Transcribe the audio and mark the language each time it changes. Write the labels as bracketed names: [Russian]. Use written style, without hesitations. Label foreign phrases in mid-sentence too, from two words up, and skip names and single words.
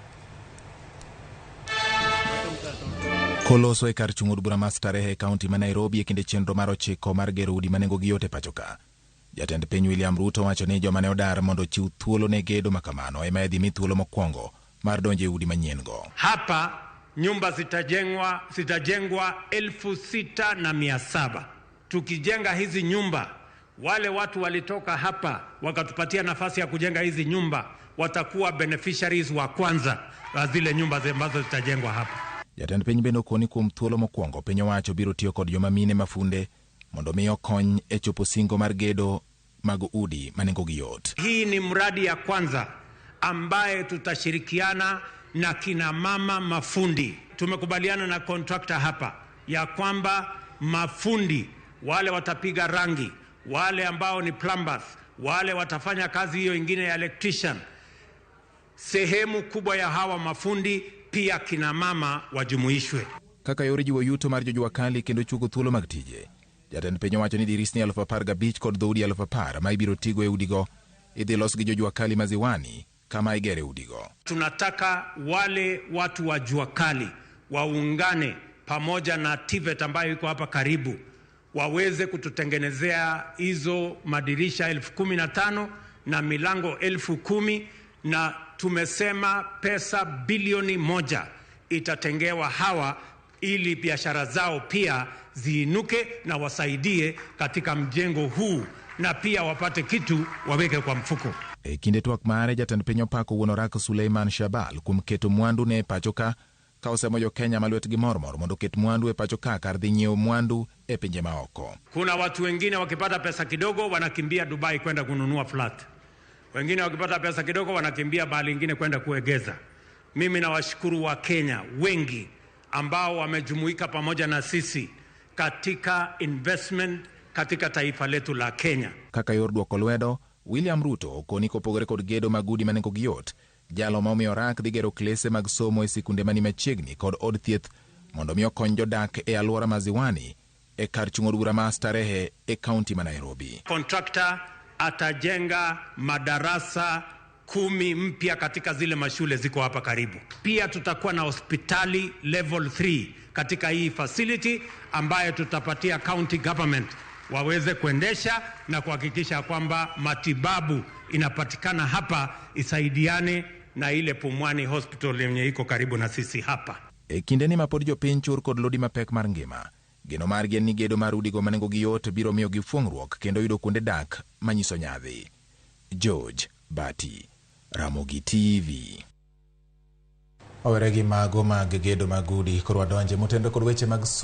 [Luo (Kenya and Tanzania)] Koloso e kar chung'od bura ma starehe kaunti ma Nairobi e kinde chenro mar 9 mar gero udi manengo gi yote pachoka. Jatend piny William Ruto wacho ni joma ne odar mondo chiw thuolo ne gedo makamano ema idhi mi thuolo mokwongo mar donje udi manyien go. [Swahili] Hapa nyumba zitajengwa 6,700. Tukijenga hizi nyumba, wale watu walitoka hapa wakatupatia nafasi ya kujenga hizi nyumba watakuwa beneficiaries wa kwanza wa zile nyumba ambazo zitajengwa hapa. [Luo (Kenya and Tanzania)] Jatend piny bende okoni kuom thuolo mokwongo piny owacho biro tiyo kod joma mine mafunde mondo miyo kony e chopo singo mar gedo mag udi manengo gi yot. [Swahili] Hii ni mradi ya kwanza ambaye tutashirikiana na kina mama mafundi. Tumekubaliana na contractor hapa ya kwamba mafundi wale watapiga rangi, wale ambao ni plumbers, wale watafanya kazi hiyo ingine ya electrician. Sehemu kubwa ya hawa mafundi pia kina mama wajumuishwe. [Luo (Kenya and Tanzania)] Kaka yore jiwo yuto mar jojua kali kendo chugo thuolo mag tije. Jatend piny owacho ni dirisni 15,000 kod dhoudi 10,000 ma ibiro tigo e udigo idhi los gi jojua kali maziwani kama igere udigo. [Swahili] Tunataka wale watu wa jua kali waungane pamoja na TVET ambayo iko hapa karibu waweze kututengenezea hizo madirisha 15,000 na milango 10,000 na tumesema pesa bilioni 1 itatengewa hawa ili biashara zao pia ziinuke na wasaidie katika mjengo huu na pia wapate kitu waweke kwa mfuko. [Luo (Kenya and Tanzania)] E kinde twak mare jatend piny opako wuon orak Suleiman Shabal kuom keto mwandu ne pachoka ka osemo jo Kenya malwet gi mormor mondo ket mwandu e pachoka kar dhi nyiewo mwandu e pinje maoko. [Swahili] Kuna watu wengine wakipata pesa kidogo wanakimbia Dubai kwenda kununua flat. Wengine wakipata pesa kidogo wanakimbia bahali ingine kwenda kuegeza. Mimi nawashukuru wa Kenya wengi ambao wamejumuika pamoja na sisi katika investment katika taifa letu la Kenya. [Luo (Kenya and Tanzania)] Kaka yor duoko lwedo, William Ruto okoni kopogore kod gedo mag udi manengo gi yot. Jalo ma omiyo orak dhi gero klese mag somo e sikunde mani machiegni kod od thieth mondo miyo kony jodak e alwora maziwani e kar chung'od bura ma starehe e kaunti ma Nairobi. [Swahili] Contractor atajenga madarasa 10 mpya katika zile mashule ziko hapa karibu. Pia tutakuwa na hospitali level 3 katika hii facility ambayo tutapatia [English] county government [Swahili] waweze kuendesha na kuhakikisha kwamba matibabu inapatikana hapa isaidiane na ile Pumwani hospital yenye iko karibu na sisi hapa. [Luo (Kenya and Tanzania)] E kindeni ma pod jopiny chur kod lodi mapek mar ngima, geno margi en ni gedo mar udigo manengo gi yot biro miyo gi fuong'ruok kendo yudo kuonde dak manyiso nyadhi. George Bati, Ramogi TV. Owere gi mago mag gedo mag udi koro wadonje motendo kod weche mag